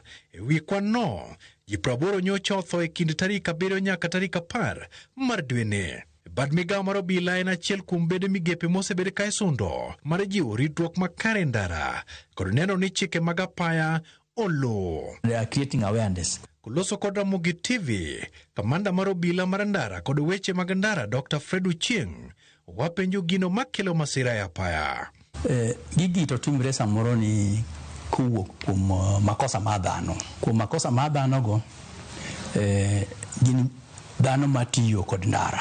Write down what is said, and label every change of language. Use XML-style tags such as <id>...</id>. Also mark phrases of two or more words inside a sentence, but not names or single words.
<luo>E wi kwan no, ji 80 nyocha otho e kind tarik 7 nyaka tarik 10 mar dwe ni. Bad migawo mar obila en achiel kuom bede migepe mosebed ka isundo mar jiwo ritruok makare ndara kod neno ni chike mag apaya olo.</luo> <en>They are creating awareness.</en> <luo>Kuloso kod Ramogi TV, kamanda mar obila mar ndara kod weche mag ndara Dr. Fred Ochieng wapenjo gino makelo masira e apaya. Gigi to timre samoro ni kuwuok kuom makosa ma dhano. Kuom makosa ma dhano go gin dhano matiyo kod ndara.</luo>